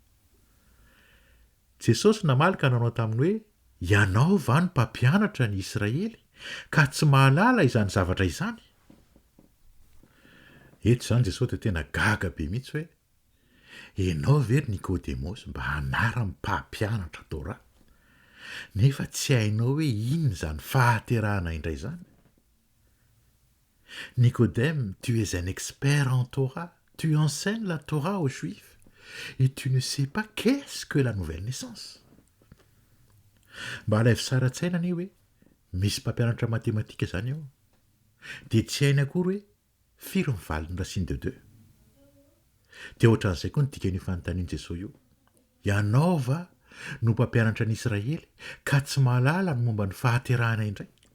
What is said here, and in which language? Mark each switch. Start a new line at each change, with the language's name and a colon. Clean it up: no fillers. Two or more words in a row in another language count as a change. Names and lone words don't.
Malagasy: Jesosy namaly ka nanao taminy hoe ianao va no mpampianatra ny Israely ka tsy mahalala izany zavatra izany? Eto izany Jesosy dia tena gaga be mihitsy hoe ianao very Nikodemosy mba hanara-mpampianatra Torah nefa tsy hainao hoe inona izany fahaterahana indray izany?
French: Nicodème, tu es un expert en Torah, tu enseignes la Torah aux Juifs et tu ne sais pas qu'est-ce que la nouvelle naissance.
Malagasy: Mba alaivo tsara tsaina anie hoe misy mpampianatra matematika izany ao, dia tsy hainy akory hoe firy mivaly ny
French: racine de 2.
Malagasy: Dia ohatran'izay koa ny dikan'io fanontanian Jesosy io. Ianao va no mpampianatra ny Israely ka tsy mahalala ny momba ny fahaterahana indray?